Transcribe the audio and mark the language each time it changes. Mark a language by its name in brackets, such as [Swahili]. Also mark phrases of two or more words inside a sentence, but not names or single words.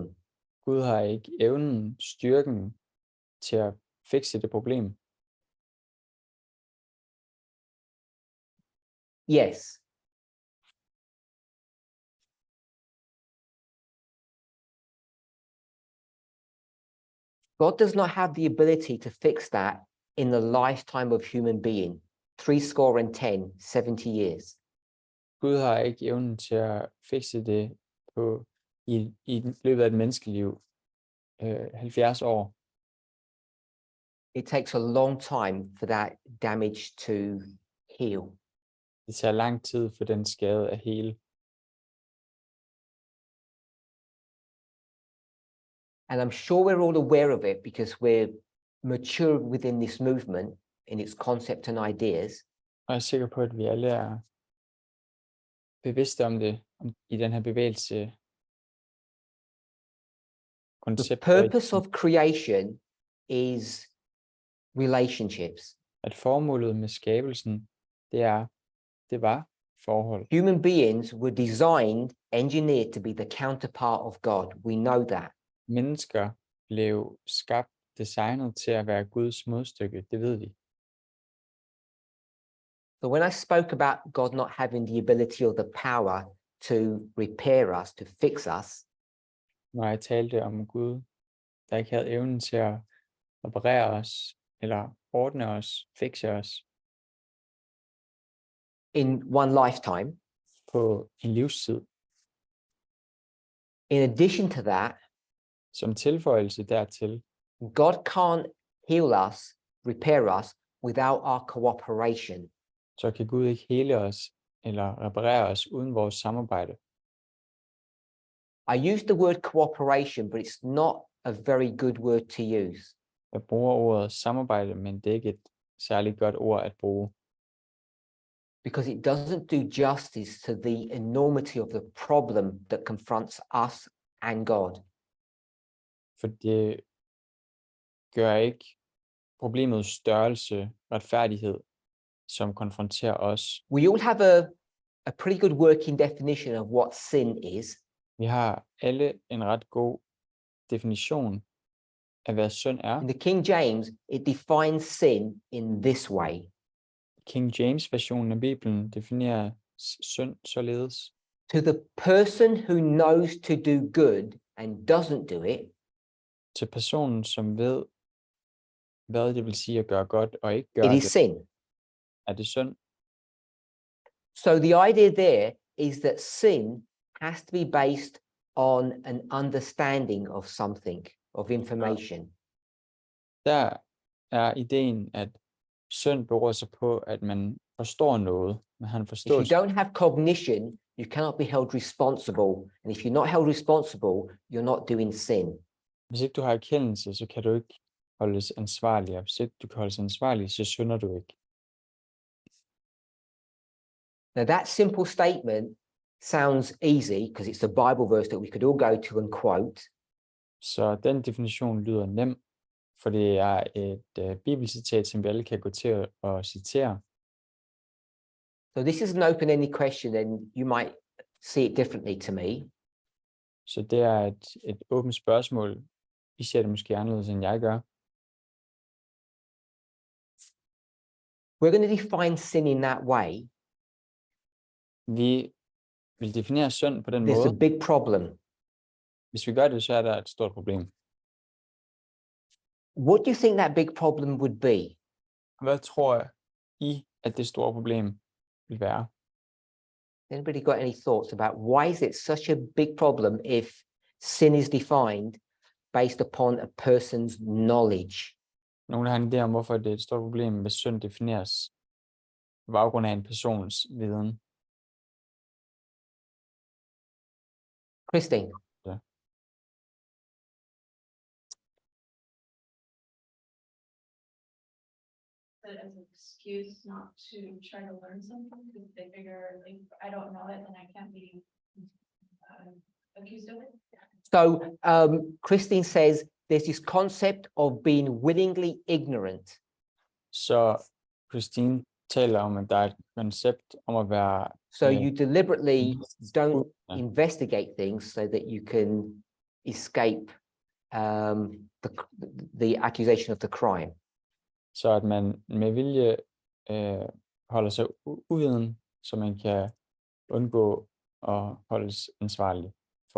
[Danish] Gud har ikke evnen, styrken til at fikse det problem. [English] Yes. God does not have the ability to fix that in the lifetime of human being, 70 years. [Danish] Gud har ikke evnen til at fikse det i løbet af et menneskeliv 70 år. [English] It takes a long time for that damage to heal. [Danish] Det tager lang tid for den skade at hele. [English] And I'm sure we're all aware of it because we're mature within this movement in its concept and ideas. [Danish] Og jeg er sikker på, at vi alle er bevidste om det i den her bevægelse. [English] The purpose of creation is relationships. [Danish] At formålet med skabelsen, det var forhold. [English] Human beings were designed, engineered to be the counterpart of God. We know that. [Danish] Mennesker blev skabt, designet til at være Guds modstykke, det ved vi. [English] So when I spoke about God not having the ability or the power to repair us, to fix us, [Danish] Når jeg talte om Gud, der ikke havde evnen til at reparere os, eller ordne os, fikse os, [English] in one lifetime, [Danish] på en livstid. [English] in addition to that, [Danish] Som tilføjelse dertil, [English] God can't heal us, repair us without our cooperation. [Danish] så kan Gud ikke hele os, eller reparere os uden vores samarbejde. [English] I use the word cooperation, but it's not a very good word to use. [Danish] Jeg bruger ordet samarbejde, men det er ikke et særligt godt ord at bruge. [English] Because it doesn't do justice to the enormity of the problem that confronts us and God. [Danish] For det gør ikke problemets størrelse, retfærdighed, som konfronterer os. [English] We all have a pretty good working definition of what sin is. [Danish] Vi har alle en ret god definition af, hvad synd er. [English] In the King James, it defines sin in this way. [Danish] King James versionen af Bibelen definerer synd således. [English] To the person who knows to do good and doesn't do it, [Danish] Til personen, som ved, hvad det vil sige at gøre godt og ikke gøre [English] it is [Danish] det, [English] sin. [Danish] er det synd. [English] So the idea there is that sin has to be based on an understanding of something, of information. [Danish] Der er ideen, at synd beror sig på, at man forstår noget, man har en [English] If you [Danish] forståelse. [English] don't have cognition, you cannot be held responsible. And if you're not held responsible, you're not doing sin. [Danish] Hvis ikke du har erkendelse, så kan du ikke holdes ansvarlig, og hvis ikke du kan holdes ansvarlig, så synder du ikke. [English] Now that simple statement sounds easy because it's a Bible verse that we could all go to and quote. [Danish] Så den definition lyder nem, for det er et bibelcitat, som vi alle kan gå til at citere. [English] So this is an open-ended question, and you might see it differently to me. [Danish] Så det er et åbent spørgsmål. I ser det måske anderledes, end jeg gør. [English] We're going to define sin in that way. [Danish] Vi vil definere synd på den [English] There's [Danish] måde. [English] a big problem. [Danish] Hvis vi gør det, så er der et stort problem. [English] What do you think that big problem would be? [Danish] Hvad tror I, at det store problem vil være? [English] Anybody got any thoughts about why is it such a big problem if sin is defined based upon a person's knowledge? [Danish] Nogen der har en idé om, hvorfor det er et stort problem, hvis synd defineres på baggrund af en persons viden? [English] Christine? Yeah. As an excuse not to try to learn something because they figure like I don't know it and I can't be accused of it. So Christine says there's this concept of being willingly ignorant. [Danish] Så Christine taler om, at der er et koncept om at være [English] So you deliberately don't [Danish] Ja. [English] investigate things so that you can escape the accusation of the crime. [Danish] så at man med vilje holder sig uviden, så man kan undgå at holdes ansvarlig for